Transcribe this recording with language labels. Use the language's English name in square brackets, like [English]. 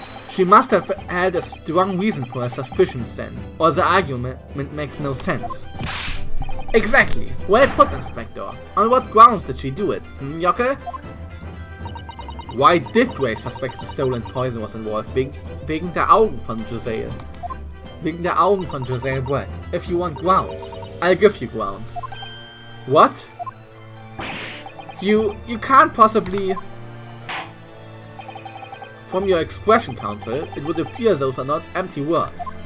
[English] She must have had a strong reason for her suspicions then, or the argument makes no sense. Exactly. Well put, Inspector. On what grounds did she do it, Jocke? Why did Ray suspect the stolen poison was involved? [German] Wegen der Augen von Giselle. Wegen der Augen von Giselle Brett. [English] If you want grounds, I'll give you grounds. What? You can't possibly... From your expression, Counsel, it would appear those are not empty words.